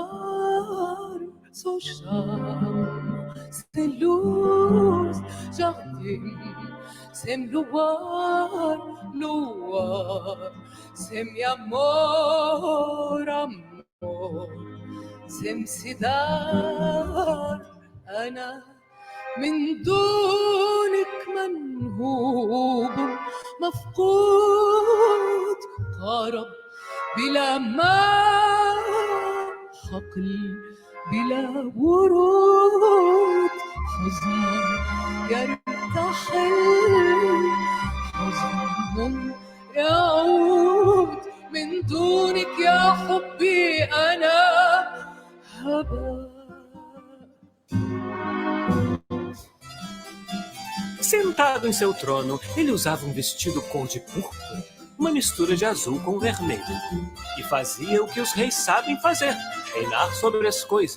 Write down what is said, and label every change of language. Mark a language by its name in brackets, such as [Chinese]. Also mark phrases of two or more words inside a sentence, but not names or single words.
[Portuguese] Sou chão sem luz, jardim sem luar, luar sem amor, amor sem cidade. [Arabic] أنا من دونك منهوب مفقود قرب بلا ماء حقل بلا ورود حزن يرتحل حزن يعود من [Portuguese] Sentado em seu trono, ele usava um vestido cor de púrpura, uma mistura de azul com vermelho, e fazia o que os reis sabem fazer, reinar sobre as coisas.